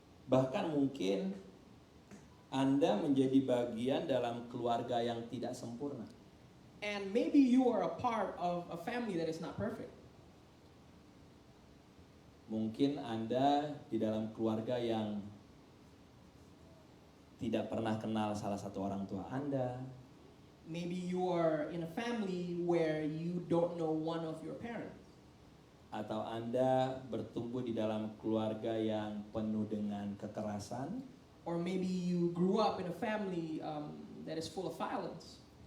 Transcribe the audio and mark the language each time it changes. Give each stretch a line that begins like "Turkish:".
Indonesian: Bahkan mungkin Anda menjadi bagian dalam keluarga yang tidak sempurna.
English: And maybe you are a part of a family that is not perfect.
Indonesian: Mungkin Anda di dalam keluarga yang tidak pernah kenal salah satu orang tua Anda.
English: Maybe you are in a family where you don't know one of your parents.
Indonesian: Atau Anda bertumbuh di dalam keluarga yang penuh dengan kekerasan.
English: Or maybe you grew up in a family that is full of violence.